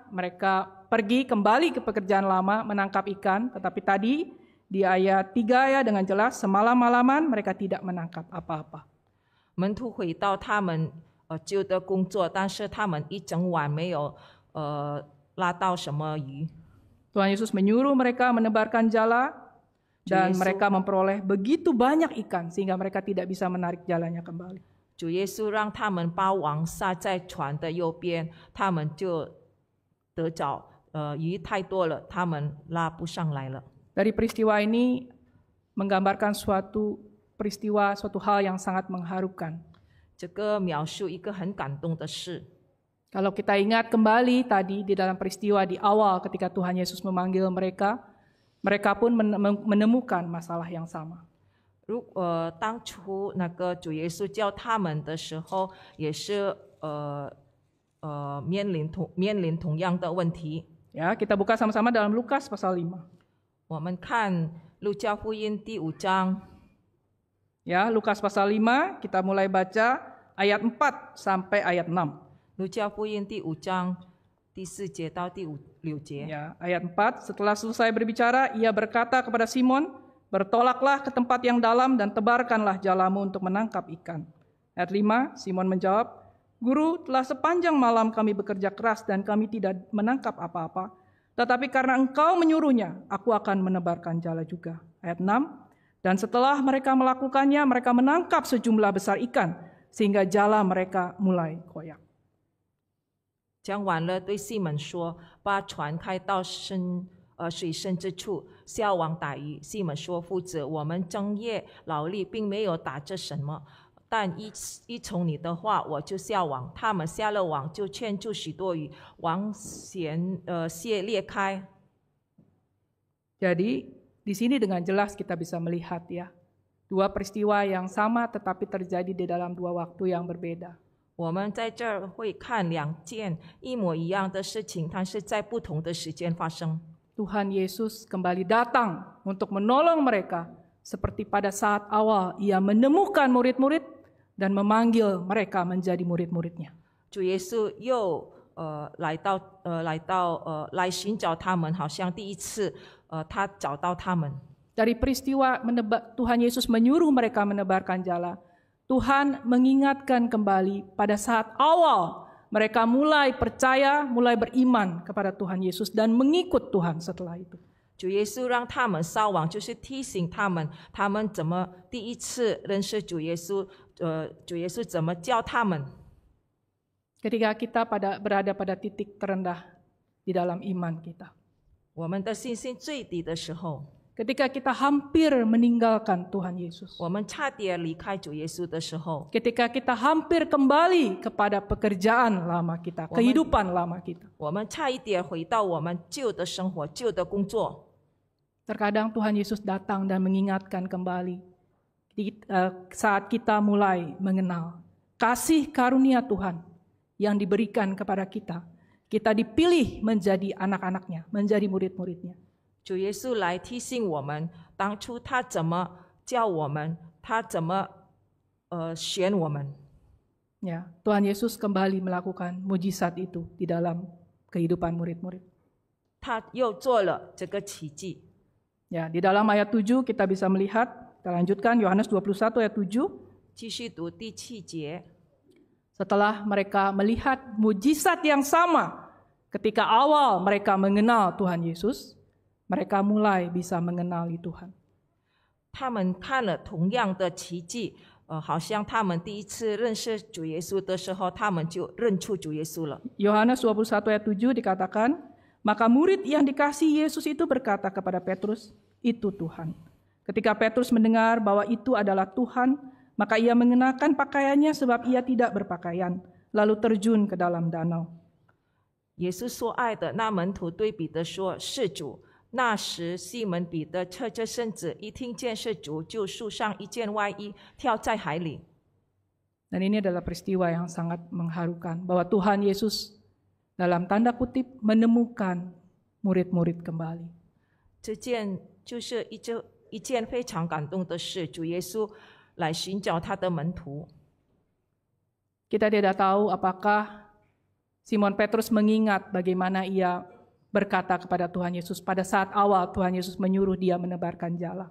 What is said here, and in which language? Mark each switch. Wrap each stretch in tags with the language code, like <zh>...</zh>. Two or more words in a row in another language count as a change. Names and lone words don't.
<id>Mereka pergi kembali ke pekerjaan lama menangkap ikan, tetapi tadi di ayat 3 ya dengan jelas semalam-malaman mereka tidak menangkap apa-apa.</id> <zh>门徒回到他们旧的工作，但是他们一整晚没有拉到什么鱼。</zh> <id>Tuhan Yesus menyuruh mereka menebarkan jala dan mereka memperoleh begitu banyak ikan sehingga mereka tidak bisa menarik jalannya kembali.</id> <zh>主耶稣让他们把网撒在船的右边，他们就得着鱼太多了，他们拉不上来了。</zh> <id>Dari peristiwa ini menggambarkan suatu hal yang sangat mengharukan.</id> <zh>这个描述一个很感动的事。</zh> <id>Kalau kita ingat kembali tadi di dalam peristiwa di awal ketika Tuhan Yesus memanggil mereka, mereka pun menemukan masalah yang sama.</id> <zh>当初那个主耶稣叫他们的时候，也是面临同样的问题。</zh> <id>Ya, kita buka sama-sama dalam Lukas pasal 5.</id> <zh>我们看路加福音第5章。</zh> <id>Ya, Lukas pasal 5, kita mulai baca ayat 4 sampai ayat 6.</id> <zh>路加福音第5章第4节到第6节。</zh> <id>Ya, ayat 4, setelah selesai berbicara, ia berkata kepada Simon, bertolaklah ke tempat yang dalam dan tebarkanlah jalamu untuk menangkap ikan. Ayat 5, Simon menjawab, Guru, telah sepanjang malam kami bekerja keras dan kami tidak menangkap apa-apa. Tetapi karena engkau menyuruhnya, aku akan menebarkan jala juga. Ayat 6, dan setelah mereka melakukannya, mereka menangkap sejumlah besar ikan, sehingga jala mereka mulai koyak.</id> <zh>讲完了，对西门说：“把船开到水深之处，下网打鱼。” 西门说：“夫子，我们整夜劳力，并没有打着什么，但依从你的话，我就下网。他们下了网，就圈住许多鱼，网线裂开。”</zh> <id>Jadi di sini dengan jelas kita bisa melihat ya, dua peristiwa yang sama tetapi terjadi di dalam dua waktu yang berbeda.</id> <zh>我们在这儿会看2件一模一样的事情，但是在不同的时间发生。</zh> <id>Tuhan Yesus kembali datang untuk menolong mereka seperti pada saat awal ia menemukan murid-murid dan memanggil mereka menjadi murid-muridnya.</id> <zh>主耶稣又来寻找他们，好像第一次他找到他们。</zh> <id>Dari peristiwa Tuhan Yesus menyuruh mereka menebarkan jala, Tuhan mengingatkan kembali pada saat awal mereka mulai percaya, mulai beriman kepada Tuhan Yesus dan mengikut Tuhan setelah itu.</id> <zh>主耶稣让他们撒网，就是提醒他们怎么第一次认识主耶稣，主耶稣怎么教他们。</zh> <id>Ketika kita berada pada titik terendah di dalam iman kita.</id> <zh>我们的信心最低的时候，</zh> <id>ketika kita hampir meninggalkan Tuhan Yesus,</id> <zh>我们差点离开主耶稣的时候，</zh> <id>ketika kita hampir kembali kepada pekerjaan lama kita, kehidupan lama kita.</id> <zh>我们差一点回到我们旧的生活、旧的工作。</zh> <id>Terkadang Tuhan Yesus datang dan mengingatkan kembali saat kita mulai mengenal kasih karunia Tuhan yang diberikan kepada kita. Kita dipilih menjadi anak-anaknya, menjadi murid-muridnya.</id> <zh>主耶稣来提醒我们，当初他怎么教我们，他怎么选我们。</zh> <id>Ya, Tuhan Yesus kembali melakukan mujizat itu di dalam kehidupan murid-murid.</id> <zh>他又做了这个奇迹。</zh> <id>Ya, di dalam ayat 7 kita bisa melihat, kita lanjutkan Yohanes 21 ayat 7.</id> <zh>继续读第7节。</zh> <id>Setelah mereka melihat mujizat yang sama ketika awal mereka mengenal Tuhan Yesus, mereka mulai bisa mengenali Tuhan.</id> <zh>他们看了同样的奇迹，好像他们第一次认识主耶稣的时候，他们就认出主耶稣了。</zh> <id>Yohanes 21 ayat 7 dikatakan, maka murid yang dikasihi Yesus itu berkata kepada Petrus, itu Tuhan. Ketika Petrus mendengar bahwa itu adalah Tuhan, maka ia mengenakan pakaiannya sebab ia tidak berpakaian, lalu terjun ke dalam danau.</id> <zh>耶稣所爱的那门徒对彼得说：“是主。” 那时，西门彼得侧着身子，一听见是主，就束上一件外衣，跳在海里。</zh> <id>Dan ini adalah peristiwa yang sangat mengharukan, bahwa Tuhan Yesus dalam tanda kutip menemukan murid-murid kembali.</id> <zh>这件就是一件非常感动的事，主耶稣来寻找他的门徒。</zh> <id>Kita tidak tahu apakah Simon Petrus mengingat bagaimana ia berkata kepada Tuhan Yesus pada saat awal Tuhan Yesus menyuruh dia menebarkan jala.</id>